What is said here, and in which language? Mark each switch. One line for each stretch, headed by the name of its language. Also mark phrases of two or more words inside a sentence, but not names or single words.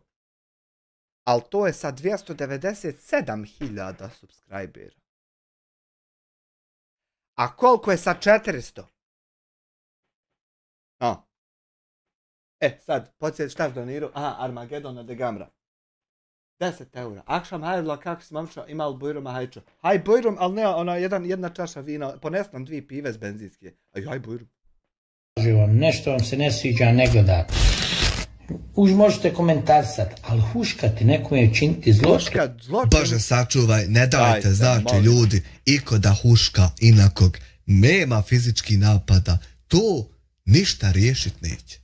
Bosnian: Ali to je sa 297.000 subscribera. A koliko je sa 400? No. Sad, podsjeti šta si donirao. Aha, Armagedon na Degamra. 10 eura. Akšam hajrla, kako si mamča, imal bujrom, hajčo. Haj bujrom, ali ne, jedna čaša vina, ponesam 2 pive z benzinske. Haj bujrom. Nešto vam se ne sviđa, ne gledate. Už možete komentarisati, ali huškati nekome je učiniti zločin. Bože sačuvaj, ne dajte, znači ljudi, iko da huška inakog, nema fizički napada, to ništa riješit neće.